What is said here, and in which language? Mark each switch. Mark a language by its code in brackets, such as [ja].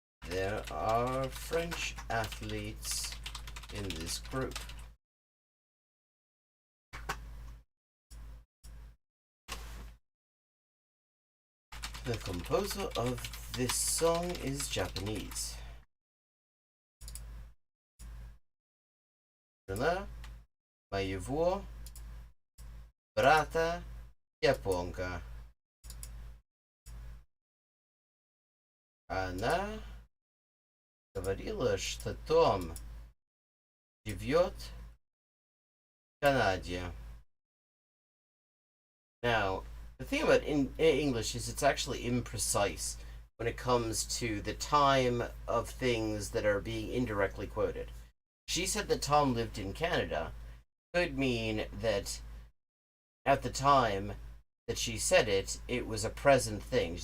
[en] There are French athletes in this group. The composer of this song is Japanese. [ru] Жена моего брата японка. Она говорила, что Том живет в Канаде. [en] Now, the thing about English is it's actually imprecise when it comes to the time of things that are being indirectly quoted. She said that Tom lived in Canada could mean that at the time that she said it, it was a present thing.